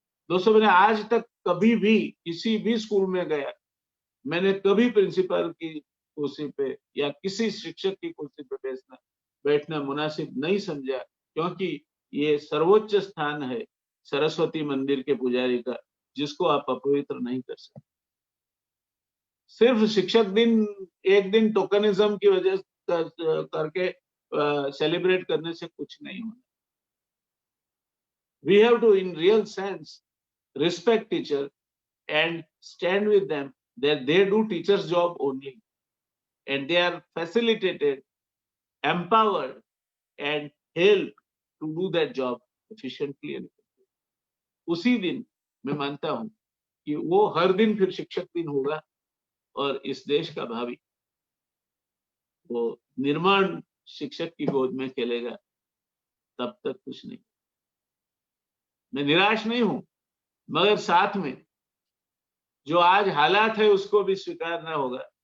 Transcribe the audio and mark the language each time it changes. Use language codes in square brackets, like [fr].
[hi] दोस्तों, मैंने आज तक कभी भी किसी भी स्कूल में गया, मैंने कभी प्रिंसिपल की कुर्सी पे या किसी शिक्षक की कुर्सी पे बैठना मुनासिब नहीं समझा, क्योंकि ये सर्वोच्च स्थान है सरस्वती मंदिर के पुजारी का, जिसको आप अपवित्र नहीं कर सकते। सिर्फ शिक्षक दिन एक दिन टोकनिज्म की वजह करके सेलिब्रेट करने से कुछ नहीं होना। [en] We have to, in real sense, respect teacher and stand with them that they do teacher's job only, and they are facilitated, empowered, and helped to do that job efficiently and effectively. [hi] उसी दिन मैं मानता हूं कि वो हर दिन फिर शिक्षक दिन होगा और इस देश का भावी वो निर्माण शिक्षक की गोद में खेलेगा, तब तक कुछ नहीं। मैं निराश नहीं हूं, मगर साथ में जो आज हालात है उसको भी स्वीकारना होगा।